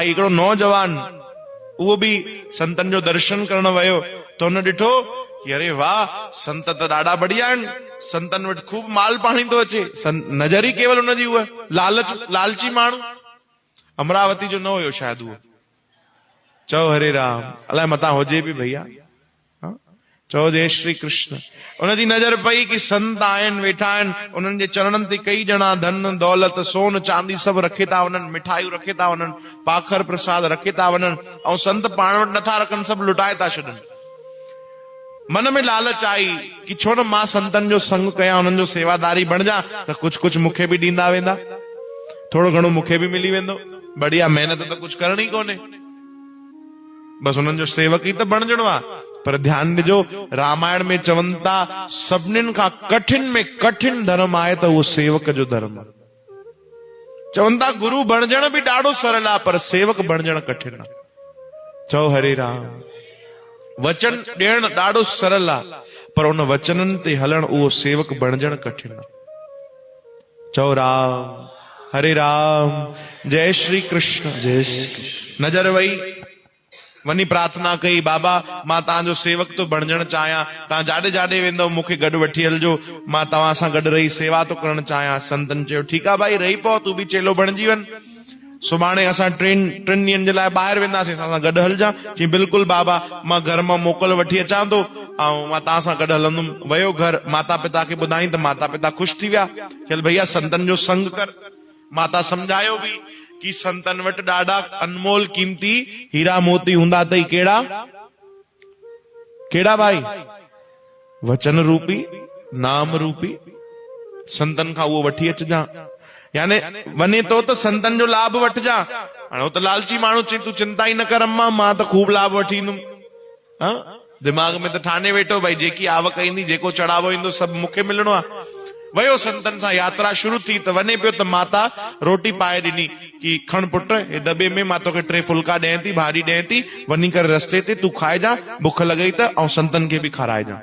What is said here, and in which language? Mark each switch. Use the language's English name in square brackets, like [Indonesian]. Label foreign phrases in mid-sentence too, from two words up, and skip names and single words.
[Sindhi] हिकिड़ो नौजवान उहो बि संतनि जो दर्शन करण वियो, त हुन ॾिठो कि अरे वाह, संत त ॾाढा बढ़िया आहिनि, संतनि वटि खूब माल पाणी थो अचे। नज़र ई केवल हुनजी उहा लालची माण्हू, अमरावती जो न हुयो शायदि उहो। चओ हरे राम, अलाए मतां हुजे बि भैया, चओ जय श्री कृष्ण। उनजी नज़र पई कि संत आहिनि, वेठा आहिनि, उन्हनि जे चरणनि ते कई ॼणा धन दौलत सोन चांदी सभु रखे था वञनि, मिठाइयूं रखे था वञनि, पाखर प्रसाद रखे था वञनि, ऐं संत पाण वटि नथा रखनि, सभु लुटाए था छॾनि। मन में लालच आई कि छो न मां संतनि जो संग कयां, उन्हनि जो सेवादारी बणिजा, त कुझु कुझु मूंखे बि ॾींदा वेंदा, थोरो घणो मूंखे बि मिली वेंदो। बढ़िया, महिनत त कुझु करणी कोन्हे, बसि हुननि जो सेवक ई त बणजणो आहे। पर ध्यान ॾिजो, रामायण में चवनि था सभिनीनि खां कठिन में कठिन धर्म आहे त उहो सेवक जो धर्म आहे। चवनि था गुरु बणजण बि ॾाढो सरल आहे, पर सेवक बणजण कठिन आहे। चओ हरे राम। वचन ॾियण ॾाढो सरल आहे, पर उन वचननि ते हलण उहो सेवक बणजण कठिन आहे। चओ राम, हरे राम, जय श्री कृष्ण, जय श्री कृष्ण। नज़र वई, वनी प्रार्थना कई, बाबा मां तव्हांजो सेवक तो बणजण चाहियां, तव्हां जाॾे जाॾे वेंदव मूंखे गॾु वठी हलजो, मां तव्हां सां गॾु रही सेवा तो करणु चाहियां। संतन चयो ठीकु आहे भाई, रही पओ, तूं बि चेलो बणजी वञ, सुभाणे असां टिनि ॾींहंनि जे लाइ ॿाहिरि वेंदासीं, असां सां गॾु हलजां। चई बिल्कुलु बाबा, मां घर मां मोकल वठी अचां थो, ऐं मां तव्हां सां गॾु हलंदुमि। वियो घर, माता पिता खे ॿुधाई त माता पिता ख़ुशि थी विया, चल भैया संतनि जो संग कर। माता समझायो भी कि संतन वटि ॾाढा अनमोल कीमती हीरा मोती हूंदा अथई। कहिड़ा कहिड़ा भाई? वचन रूपी, नाम रूपी। संतन खां उहो वठी अचजां, यानी वने तो त संतन जो लाभ वठजा। हाणे उहो त लालची माण्हू चई तूं चिंता ई न कर अम्मा, मां त खूब लाभ वठी ईंदुमि। दिमाग में त ठाने वेठो भाई जेकी आवक ईंदी, जेको चढ़ावो ईंदो सभु मूंखे मिलणो आहे। वयो संतन सां यात्रा शुरू थी, त वने पियो त माता रोटी पाए ॾिनी कि खण पुट, हे दॿे में मां तोखे 3 फुल्का ॾियां थी, भाॼी ॾियां थी, वञी करे रस्ते ते तूं खाइजां, बुख लॻई त, ऐं संतन खे बि खाराइजां।